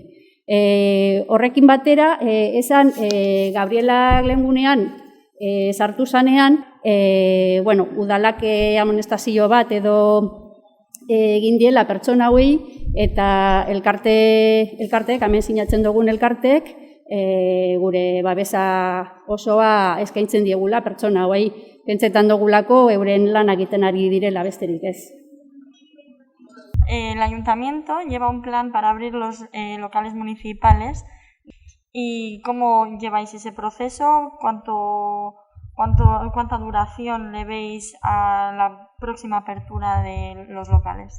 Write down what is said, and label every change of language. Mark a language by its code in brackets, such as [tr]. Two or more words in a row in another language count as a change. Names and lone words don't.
[eu] Horrekin batera, esan Gabriela lehengunean sartu zanean, udalak amonestazio bat edo egin diela pertsona hauei, eta elkarteek, hemen sinatzen dugun elkarteek, gure babesa osoa eskaintzen diegula pertsona hauei, pentsetan dugulako euren lan egiten ari direla besterik ez. [es] El ayuntamiento lleva un plan para abrir los locales municipales. ¿Y cómo lleváis ese proceso? ¿Cuánta duración le veis a la próxima apertura de los locales?